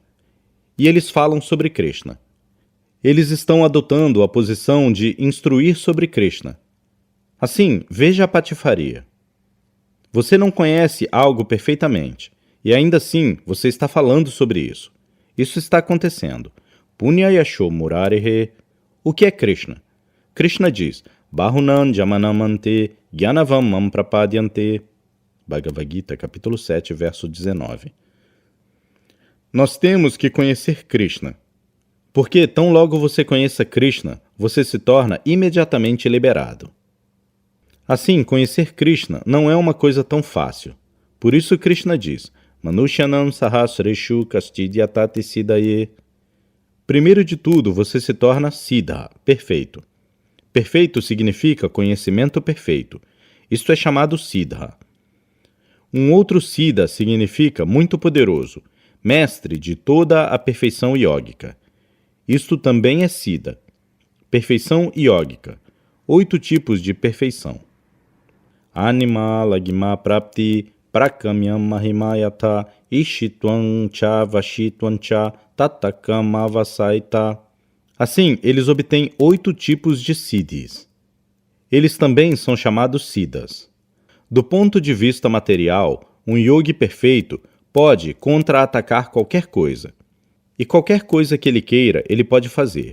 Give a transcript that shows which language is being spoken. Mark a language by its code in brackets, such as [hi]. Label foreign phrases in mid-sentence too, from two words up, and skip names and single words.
[pt] E eles falam sobre Krishna. Eles estão adotando a posição de instruir sobre Krishna. Assim, veja a patifaria. Você não conhece algo perfeitamente, e ainda assim você está falando sobre isso. Isso está acontecendo. [sa] Punyayasho murarihe. [pt] O que é Krishna? Krishna diz, [sa] Bahunan jamanamante gyanavam mam prapadyante. [pt] Bhagavad Gita, capítulo 7, verso 19. Nós temos que conhecer Krishna. Porque tão logo você conheça Krishna, você se torna imediatamente liberado. Assim, conhecer Krishna não é uma coisa tão fácil. Por isso Krishna diz, [sa] Manushyanam sahasreshu kastidyatati siddhaye. [pt] Primeiro de tudo, você se torna siddha, perfeito. Perfeito significa conhecimento perfeito. Isto é chamado siddha. Um outro siddha significa muito poderoso, mestre de toda a perfeição yógica. Isto também é siddha. Perfeição yógica. 8 tipos de perfeição. [sa] Anima lagima prapti prakamyam mahimayata ishitvam cha vashitvam cha tatakam avasaita. [pt] Assim, eles obtêm 8 tipos de siddhis. Eles também são chamados siddhas. Do ponto de vista material, um yogi perfeito pode contra-atacar qualquer coisa. E qualquer coisa que ele queira, ele pode fazer.